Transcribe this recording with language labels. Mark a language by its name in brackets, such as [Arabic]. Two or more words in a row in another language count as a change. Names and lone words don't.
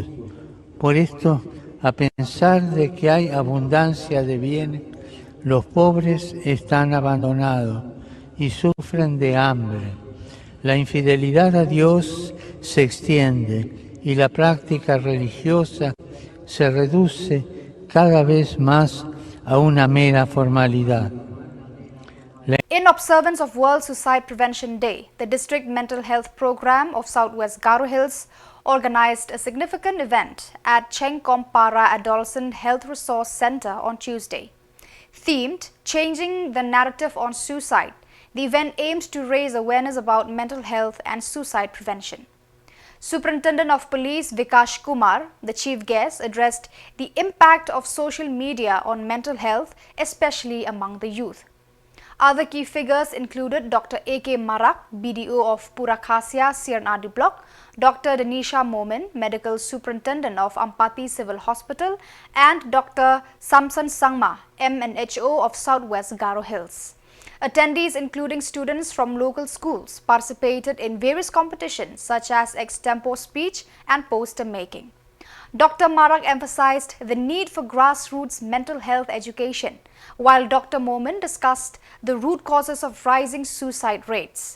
[Spanish] Por esto, a pensar de que hay abundancia de bienes, Los pobres están abandonados y sufren de hambre. La infidelidad a Dios se extiende y la práctica religiosa se reduce cada vez más a una mera formalidad. [English] In observance of World Suicide Prevention Day, the District Mental Health Program of Southwest Garo Hills organized a significant event at Chengkompara Adolescent Health Resource Center on Tuesday. Themed Changing the Narrative on Suicide, the event aimed to raise awareness about mental health and suicide prevention. Superintendent of Police Vikash Kumar, the chief guest, addressed the impact of social media on mental health, especially among the youth. Other key figures included Dr. A.K. Marak, BDO of Purakhasia, Siernadi Block, Dr. Denisha Momin, Medical Superintendent of Ampati Civil Hospital, and Dr. Samson Sangma, MNHO of Southwest Garo Hills. Attendees, including students from local schools, participated in various competitions such as extempo speech and poster making. Dr. Marak emphasized the need for grassroots mental health education, while Dr. Momin discussed the root causes of rising suicide rates.